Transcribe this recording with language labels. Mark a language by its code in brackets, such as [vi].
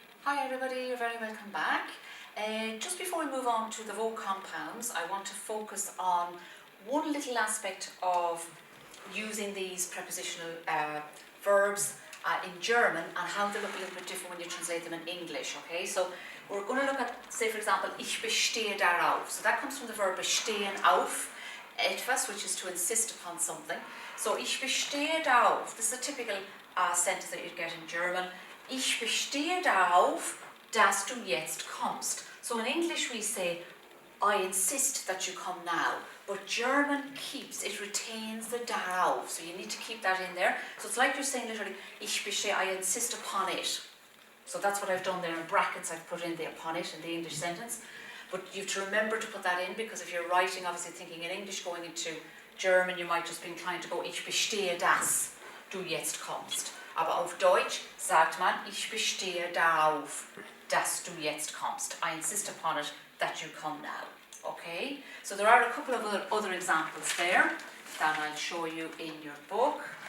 [en] Hi everybody, you're very welcome back. Just before we move on to the verb compounds, I want to focus on one little aspect of using these prepositional verbs in German and how they look a little bit different when you translate them in English, okay? So we're going to look at, say for example, [de] ich bestehe darauf. [en] So that comes from the verb [de] bestehen auf, etwas, [en] which is to insist upon something. So [de] ich bestehe darauf, [en] this is a typical sentence that you'd get in German. [de] Ich bestehe darauf, dass du jetzt kommst. [en] So in English we say, I insist that you come now. But German keeps, it retains the darauf. So you need to keep that in there. So it's like you're saying literally, [de] ich bestehe, [en] I insist upon it. So that's what I've done there in brackets, I've put in the upon it in the English sentence. But you have to remember to put that in, because if you're writing, obviously thinking in English going into German, you might just be inclined to go, [de] ich bestehe dass du jetzt kommst. Aber auf Deutsch sagt man, ich bestehe darauf, dass du jetzt kommst. [en] I insist upon it that you come now. Okay? So there are a couple of other examples there that I'll show you in your book.